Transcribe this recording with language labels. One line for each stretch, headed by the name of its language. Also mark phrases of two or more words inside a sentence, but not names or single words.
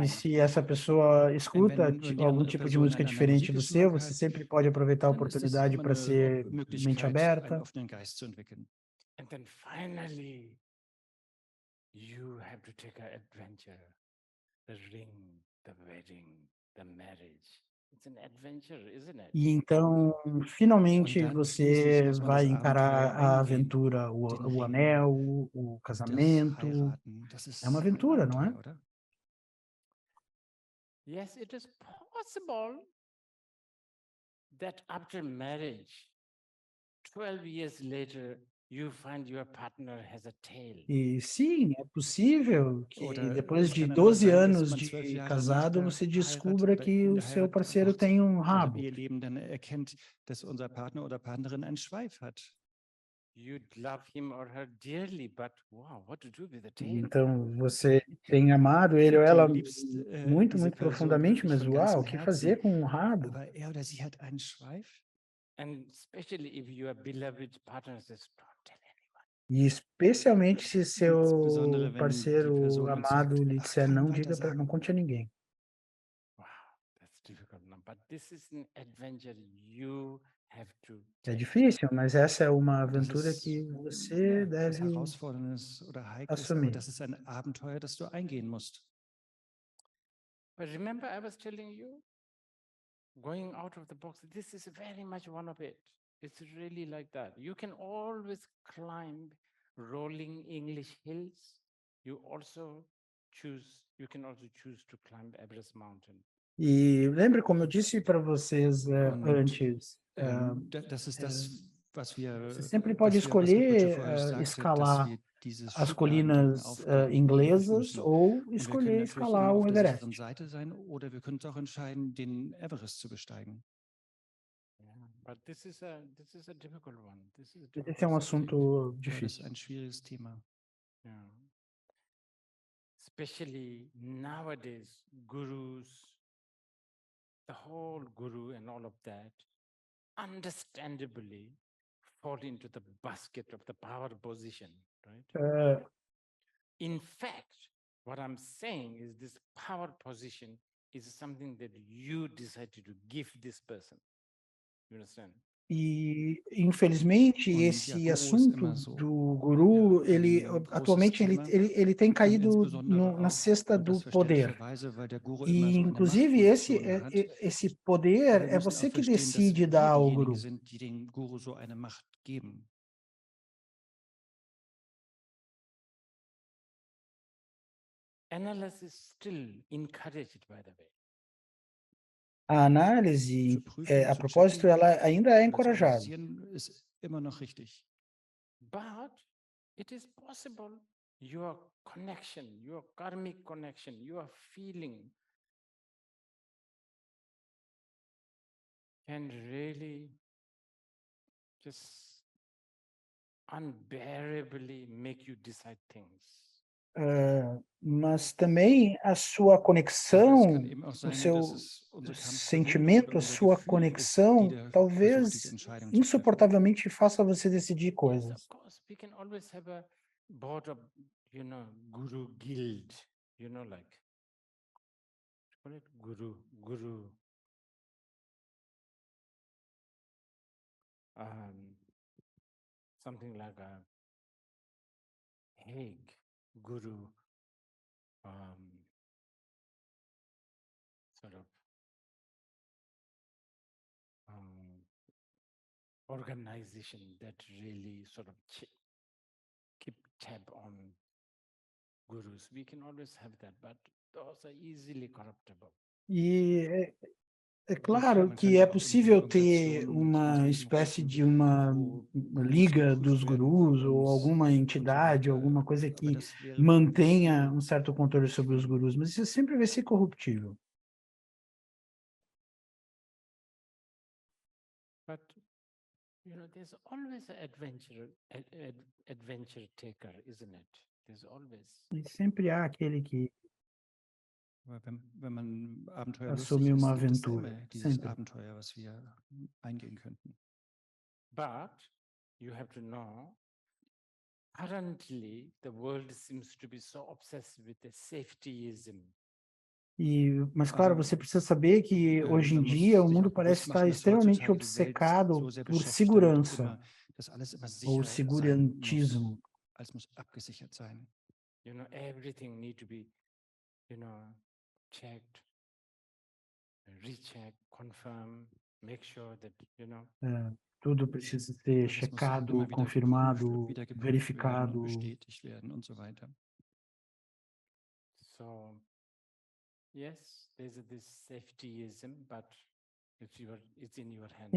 Portuguese: E se essa pessoa escuta algum tipo de música diferente do seu, você sempre pode aproveitar a oportunidade para ser mente aberta.
English: And then finally, you have to take an adventure, the ring, the wedding, the marriage. It's an adventure, isn't it?
Portuguese: E então, finalmente, você vai encarar a aventura, o anel, o casamento. É uma aventura, não é?
English: Yes, it is possible that after marriage, 12 years later, you find your partner has a tail.
Portuguese: E sim, é possível que depois de 12 anos de casado, você descubra que o seu parceiro tem um rabo.
English: You'd love him or her dearly, but wow, what to do with the tail?
Portuguese: Então, você tem amado ele ou ela muito, muito profundamente, mas uau, o que fazer com um rabo?
English: And especially if your beloved partner says, don't tell anyone.
Portuguese: E especialmente se seu parceiro amado lhe disser, não diga, não conte a ninguém.
English: Wow, that's difficult. But this is an adventure you have to
Portuguese: É
English: take.
Portuguese: difícil, mas essa é uma
German: Das
Portuguese: aventura
German: ist,
Portuguese: que você
German: ja, was
Portuguese: deve
German: Herausforderndes oder Heikles, aber
Portuguese: assumir.
German: das ist ein Abenteuer, das du eingehen musst.
English: But remember, I was telling you, going out of the box, this is very much one of it. It's really like that. You can always climb rolling English hills. You can also choose to climb Everest Mountain.
Portuguese: E lembre, como eu disse para vocês antes,
German: Das ist das, was wir,
Portuguese: você sempre
German: was
Portuguese: pode Butcher escolher
German: vorher sagte, dass
Portuguese: escalar
German: wir dieses
Portuguese: as
German: Schubladending
Portuguese: colinas
German: aufgeben
Portuguese: inglesas
German: müssen.
Portuguese: ou
German: Und wir können
Portuguese: escolher
German: natürlich
Portuguese: escalar
German: immer
Portuguese: o
German: auf der
Portuguese: Everest.
German: sicheren Seite sein oder wir können uns auch entscheiden, den Everest zu besteigen.
English: Yeah, but this is a difficult one. This is a
Portuguese: Esse
English: difficult
Portuguese: é um
English: subject.
Portuguese: assunto
German: Aber das
Portuguese: difícil.
German: ist ein schwieriges Thema.
English: Yeah. Especially nowadays, gurus, the whole guru and all of that, understandably fall into the basket of the power position, right? In fact, what I'm saying is this power position is something that you decided to give this person. You understand?
Portuguese: E, infelizmente,
German: Und ja,
Portuguese: esse
German: Guru ist
Portuguese: assunto
German: immer so.
Portuguese: do guru,
German: Ja,
Portuguese: ele
German: ein großes
Portuguese: atualmente
German: Thema.
Portuguese: ele tem
German: Und
Portuguese: caído
German: insbesondere
Portuguese: na
German: auch,
Portuguese: cesta
German: und
Portuguese: do
German: das
Portuguese: poder.
German: verständlicherweise, weil der Guru immer
Portuguese: E,
German: so eine
Portuguese: inclusive,
German: Machtposition hat.
Portuguese: esse
German: Aber
Portuguese: poder
German: wir
Portuguese: é
German: müssen
Portuguese: você
German: auch
Portuguese: que
German: verstehen, dass
Portuguese: decide
German: wir
Portuguese: dar ao
German: diejenigen
Portuguese: guru.
German: sind, die dem Guru so eine Macht geben.
English: Analysis still encouraged, by the way.
Portuguese: A análise,
German: Zu prüfen,
Portuguese: a
German: zu
Portuguese: propósito,
German: checken
Portuguese: ela ainda é
German: oder zu
Portuguese: encorajada.
German: analysieren, ist immer noch richtig.
English: But it is possible your connection, your karmic connection, your feeling can really just unbearably make you decide things.
Portuguese: Mas também a sua
German: Aber es
Portuguese: conexão,
German: kann eben auch
Portuguese: o
German: sein,
Portuguese: seu
German: dass es unsere Kampfgeduld
Portuguese: sentimento,
German: oder
Portuguese: a
German: unser
Portuguese: sua
German: Gefühl ist,
Portuguese: conexão,
German: die da versucht,
Portuguese: talvez
German: diese Entscheidung zu treffen.
Portuguese: insuportavelmente faça você decidir
English: Yes,
Portuguese: coisas.
English: of course, we can always have a board of, guru guild, like, call it guru. Something like a Hague guru sort of organization that really sort of keep tab on gurus. We can always have that, but those are easily corruptible.
Portuguese: E é claro que é possível ter uma espécie de uma liga dos gurus ou alguma entidade, alguma coisa que mantenha um certo controle sobre os gurus, mas isso sempre vai ser corruptível.
English: But there's always an adventure taker, isn't it? There's always.
Portuguese: E sempre há aquele que
German: Aber wenn man abenteuerlustig
Portuguese: assume
German: ist,
Portuguese: uma
German: gibt es
Portuguese: aventura,
German: immer dieses
Portuguese: sempre.
German: Abenteuer, was wir eingehen könnten.
English: But you have to know, currently the world seems to be so obsessed with the safetyism.
Portuguese: Mas, claro, você precisa saber que, hoje em dia, o mundo parece estar extremamente obcecado por segurança ou segurantismo.
German: Alles muss abgesichert sein.
English: Everything need to be, checked, rechecked, confirmed, make sure that,
Portuguese: Tudo precisa ser checado, confirmado, verificado.
German: Bestätigt werden und so weiter.
English: So, yes, there's this safetyism, but it's in your hand.